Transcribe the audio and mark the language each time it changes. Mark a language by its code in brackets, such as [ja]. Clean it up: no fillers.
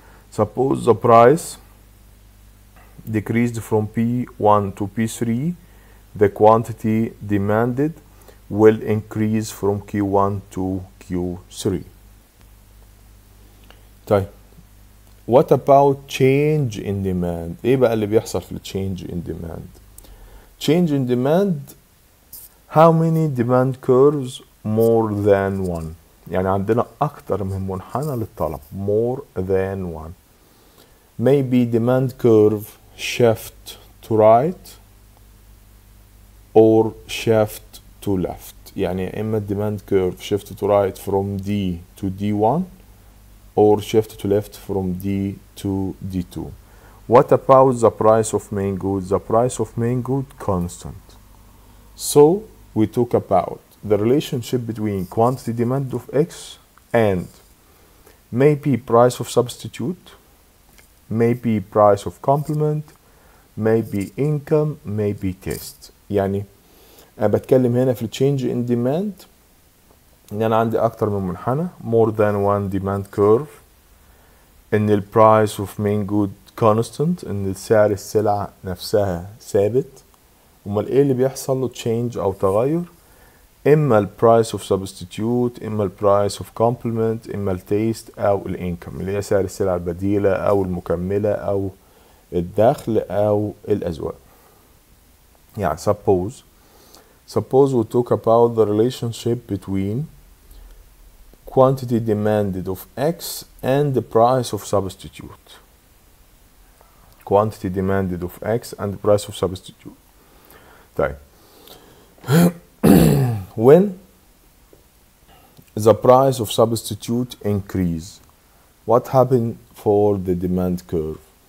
[en] Suppose the price decreased from P1 to P3, the quantity demanded will increase from Q1 to Q3. طيب what about change in demand؟ [ar] ايه بقى اللي بيحصل في [en] change in demand؟ change in demand how many demand curves more than one. [ar] يعني عندنا أكتر من منحنى للطلب [en] more than one. Maybe demand curve shift to right or shift to left. [ar] يعني إما [en] demand curve shift to right from D to D1 or shift to left from D to D2. What about the price of main good? The price of main good constant. So we talk about the relationship between quantity demand of X and maybe price of substitute, maybe price of complement, maybe income, maybe test. [ar] يعني أنا بتكلم هنا في [en] change in demand [ar] إن أنا عندي أكتر من منحنى [en] more than one demand curve، [ar] إن ال [en] price of main good constant، [ar] إن سعر السلعة نفسها ثابت. أمال إيه اللي بيحصل له change أو تغير؟ إما ال [en] price of substitute، [ar] إما ال [en] price of complement، [ar] إما ال taste أو ال income اللي هي سعر السلع البديلة أو المكملة أو الدخل أو الأزواج. [en] يعني suppose we talk about the relationship between quantity demanded of X and the price of substitute. quantity demanded of X and price of substitute. طيب when the price of substitute increase, what happened for the demand curve?